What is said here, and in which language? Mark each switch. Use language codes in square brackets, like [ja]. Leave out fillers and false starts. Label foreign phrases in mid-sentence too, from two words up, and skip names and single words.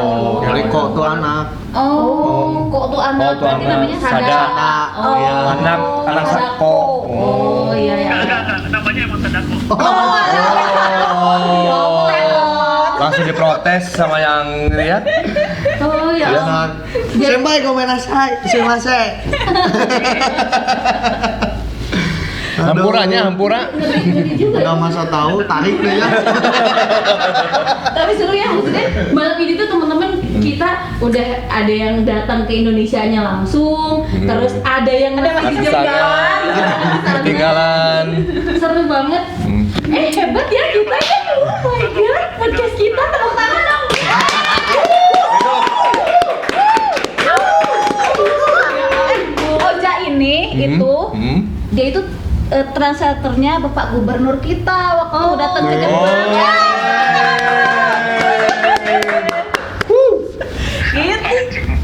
[id] Jadi kok tuh anak. Kok tuh anak Oh, tuh berarti anak. namanya Sada. Sada. Iya. Anak Sadako. Oh, iya ya. Enggak, namanya emang Sadako. Oh. Langsung diprotes sama yang ini ya. Oh ya. [ja] 先輩ごめんなさい、すみません. [id] Hampura. Ngeri juga. Nggak masa tahu, tarik deh ya. Tapi seru ya, maksudnya malam ini tuh teman-teman kita udah ada yang datang ke Indonesianya langsung, terus ada yang masih Di jalan, ketinggalan. seru banget. Hebat ya kita ya, [en] oh my god, [id] podcast kita tepuk tangan dong. Oja ini itu dia itu translatornya Bapak Gubernur kita waktu datang ke Jepang. Gitu.